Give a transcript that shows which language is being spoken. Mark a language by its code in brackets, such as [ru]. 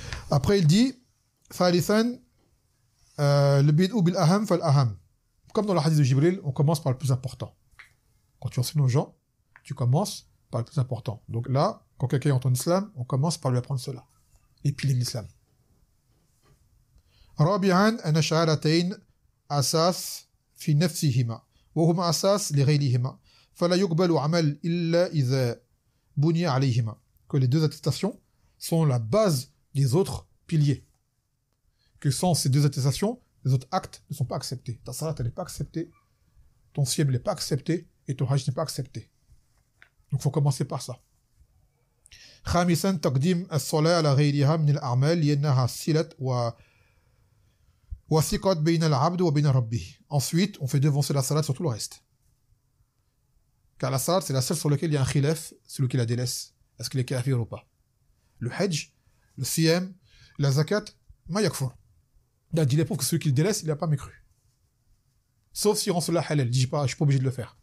[fr] Après, il dit, [ar] Thalithan, le bid'u bil aham fal aham. [fr] Comme dans le hadith de Jibril, on commence par le plus important. Quand tu enseignes aux gens, tu commences par le plus important. Donc là, quand quelqu'un entend l'islam, on commence par lui apprendre cela. Et puis l'islam. [ar] رابعا أن الشهادتين أساس في نفسهما وهما أساس لغيرهما فلا يقبل عمل إلا إذا بني عليهما. [fr] Que les deux attestations sont la base des autres piliers. Que sans ces deux attestations, les autres actes ne sont pas acceptés. Ta salat, elle n'est pas acceptée, ton siyam n'est pas accepté, et ton hajj n'est pas accepté. Donc il faut commencer par ça. [ar] خامسا تقديم الصلاة على غيرها من الأعمال لأنها صلة وثقة بين العبد وبين ربه. [fr] Ensuite, on fait devancer la salat sur tout le reste. Car la salat, c'est la seule sur laquelle il y a un khilaf, celui qui la délaisse. Est-ce qu'il est kafir ou pas? Le hajj, le siyam, la zakat, [ar] ma yakfur. [fr] Il a dit pour que celui qui le délaisse, il n'a pas mécru. Sauf si rend cela halal. Il dit pas, je suis pas obligé de le faire.